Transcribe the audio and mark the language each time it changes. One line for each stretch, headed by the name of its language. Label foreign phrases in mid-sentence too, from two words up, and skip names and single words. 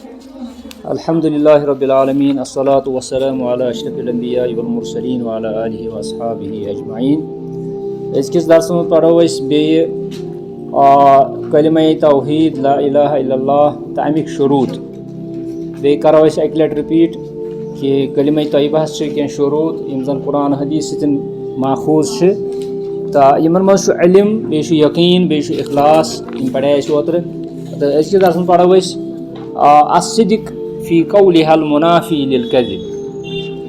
Arabic: الحمدللہ رب العالمین الصلاۃ والسلام علی اشرف الانبیاء والمرسلین وعلی آلہ واصحابہ اجمعین.
Kashmiri: أزکِس درسس منٛز پرو أسۍ بیٚیہِ کلمہ توحید
Arabic: لا الہ الا اللہ
Kashmiri: تہٕ امیُک شروٗط. بیٚیہِ کرو أسۍ اکہِ لٹہِ رِپیٖٹ کہِ کلمہ طیبہس چھِ کینٛہہ شروٗط یِم زن قرآن حدیث سۭتۍ ماخوذ چھِ تہٕ یِمن منٛز چھُ علم، بیٚیہِ چھُ یقیٖن، بیٚیہِ چھُ اخلاص. یِم پرے اَسہِ اوترٕ. تہٕ أزکِس درسس منٛز پرو أسۍ
Arabic: الصدق فی قولها المنافی للکذب.